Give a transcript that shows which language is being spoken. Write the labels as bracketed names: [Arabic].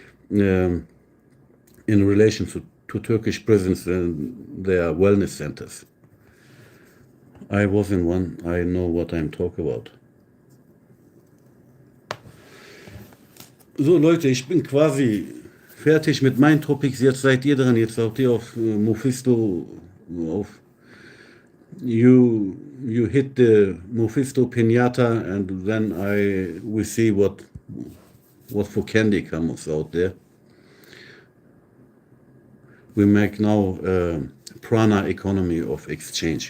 [English] In relation to Turkish prisons, they are wellness centers. I was in one. I know what I'm talking about. [German] So Leute, ich bin quasi fertig mit meinen Topics. Jetzt seid ihr dran. Jetzt seid ihr auf Mephisto. [English] You hit the Mephisto Pinata, and then we see what for candy comes out there. We make now prana economy of exchange.